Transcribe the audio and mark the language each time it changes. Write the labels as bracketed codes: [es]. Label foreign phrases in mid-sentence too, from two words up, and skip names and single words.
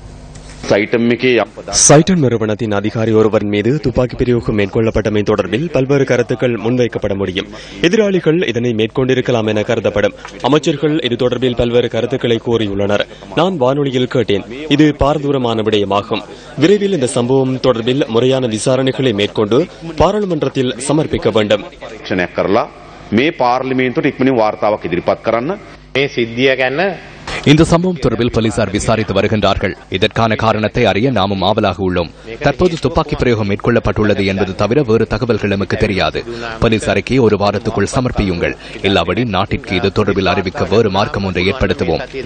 [ta] சைட்டம் நிறுவனத்தின் அதிகாரி ஒருவர் மீது துப்பாக்கி பிரயோகம் மேற்கொள்ளப்பட்டமை தொடர்பில் பல்வேறு கருத்துக்கள் முன்வைக்கப்பட முடியும். எதிராளிகள் இதனை மேற்கொண்டிருக்கலாம் என கருதப்படும். அமைச்சர்கள் இது தொடர்பில் பல்வேறு கருத்துக்களை கூறியுள்ளனர். நான் வானொலியில் கேட்டேன். இது பாரதூரமான விடயமாகும். விரைவில் இந்த சம்பவம் தொடர்பில் முறையான விசாரணைகளை மேற்கொண்டு பாராளுமன்றத்தில் சமர்ப்பிக்க வேண்டும். [si] මේ පාර්ලිමේන්තුවට ඉක්මනින් වාර්තාවක් ඉදිරිපත් කරන්න [ta] இந்த சம்பவம் தொடர்பில் போலீசார் விசாரித்து வருகின்றார்கள். இதற்கான காரணத்தை அறிய நாமும் ஆவலாக உள்ளோம். தற்போது துப்பாக்கி பிரயோகம் மேற்கொள்ளப்பட்டுள்ளது என்பது தவிர வேறு தகவல்கள் நமக்கு தெரியாது. போலீஸ் அறிக்கையை ஒரு வாரத்துக்குள் சமர்ப்பியுங்கள். இல்லாவிடி நாட்டிற்கு இது தொடர்பில் அறிவிக்க வேறு மார்க்கம் ஒன்றை ஏற்படுத்துவோம்.